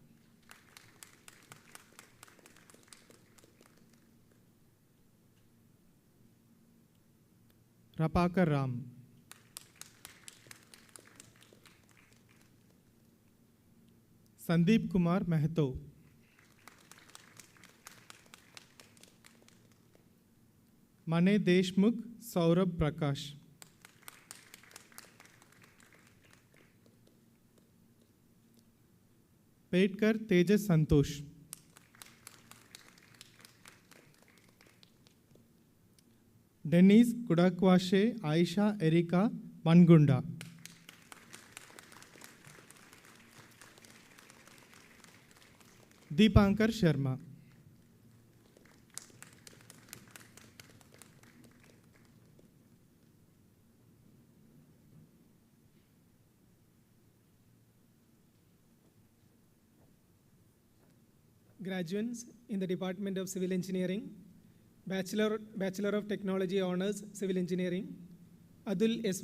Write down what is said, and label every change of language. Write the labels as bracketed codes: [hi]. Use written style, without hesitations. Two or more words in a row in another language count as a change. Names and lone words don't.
[en] Rapakar Ram. Sandeep Kumar Mehato. Mane Deshmukh Saurabh Prakash. Petkar Tejas Santosh. Denise Kudakwashe Aisha Erika Mangunda. Deepankar Sharma. Graduates in the Department of Civil Engineering, Bachelor of Technology Honors Civil Engineering, Adul S.